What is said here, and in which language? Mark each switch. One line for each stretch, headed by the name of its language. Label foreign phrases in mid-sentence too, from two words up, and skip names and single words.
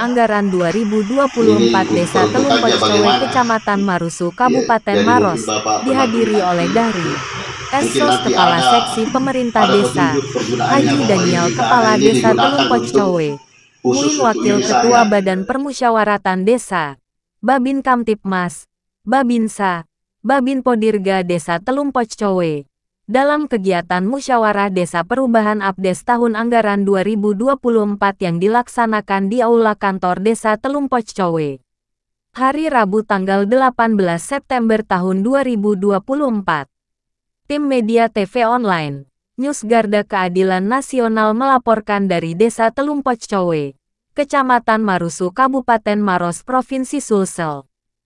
Indonesian: Anggaran 2024 Desa untuk Telung aja Poccowe bagaimana. Kecamatan Marusu Kabupaten Jadi Maros mungkin Bapak dihadiri pernah oleh dari mungkin Esos nanti Kepala ada Seksi Pemerintah Desa petunjuk penggunaannya Haji bahwa Daniel ini Kepala dana ini Desa digunakan Telung untuk Poccowe khusus Muin untuk Wakil ini Ketua saja. Badan Permusyawaratan Desa Babin Kamtipmas Babinsa Babin Podirga Desa Telung Poccowe dalam kegiatan Musyawarah Desa Perubahan Abdes Tahun Anggaran 2024 yang dilaksanakan di Aula Kantor Desa Telung Poccowe. Hari Rabu tanggal 18 September tahun 2024. Tim Media TV Online, News Garda Keadilan Nasional melaporkan dari Desa Telung Poccowe, Kecamatan Marusu Kabupaten Maros Provinsi Sulsel.